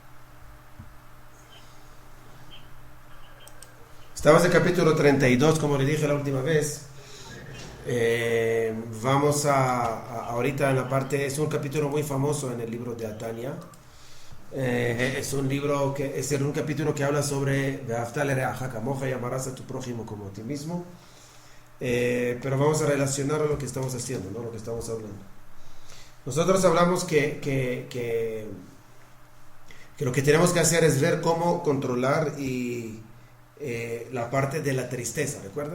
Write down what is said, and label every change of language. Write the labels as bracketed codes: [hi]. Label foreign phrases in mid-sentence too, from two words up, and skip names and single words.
[es] Estamos en el capítulo 32, como le dije la última vez. Vamos ahorita en la parte, es un capítulo muy famoso en el libro de Atania. Es un libro que es un capítulo que habla sobre [he] ואהבת לרעך כמוך, [es] y amarás a tu prójimo como a ti mismo. Pero vamos a relacionar a lo que estamos haciendo, ¿no? Lo que estamos hablando. Nosotros hablamos que lo que tenemos que hacer es ver cómo controlar la parte de la tristeza, ¿recuerdan?